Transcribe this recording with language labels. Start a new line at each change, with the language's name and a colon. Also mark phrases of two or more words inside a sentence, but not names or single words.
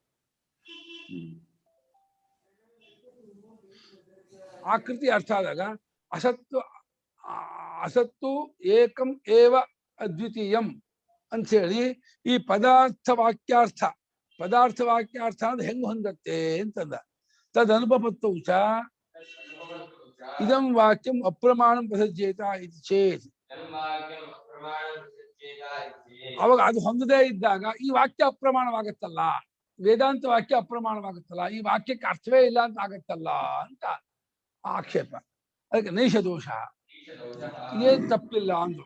Kannada: ಆಕೃತಿ ಅರ್ಥ ಆದಾಗ ಅಸತ್ತು
Sanskrit: ಏಕಂ ಏವ ಅದ್ವಿತೀಯಂ
Kannada: ಅಂತ ಹೇಳಿ ಈ ಪದಾರ್ಥ ವಾಕ್ಯಾರ್ಥ ಅಂದ್ರೆ ಹೆಂಗ್ ಹೊಂದತ್ತೆ ಅಂತಂದ.
Sanskrit: ತದನುಪಪತ್ತೌ ಚ ಇದಂ ವಾಕ್ಯಂ ಅಪ್ರಮಾಣಂ ಪ್ರಸಜ್ಜೇತ ಇತಿ ಚೇತ್,
Kannada: ಅವಾಗ ಅದು ಹೊಂದದೇ ಇದ್ದಾಗ ಈ ವಾಕ್ಯ ಅಪ್ರಮಾಣವಾಗತ್ತಲ್ಲ, ವೇದಾಂತ ವಾಕ್ಯ ಅಪ್ರಮಾಣವಾಗುತ್ತಲ್ಲ, ಈ ವಾಕ್ಯಕ್ಕೆ ಅರ್ಥವೇ ಇಲ್ಲ ಅಂತ ಆಗತ್ತಲ್ಲ ಅಂತ ಆಕ್ಷೇಪ. ಅದಕ್ಕೆ
Sanskrit: ನೈಷ ದೋಷ,
Kannada: ಏನ್ ತಪ್ಪಿಲ್ಲ ಅಂದ್ರು.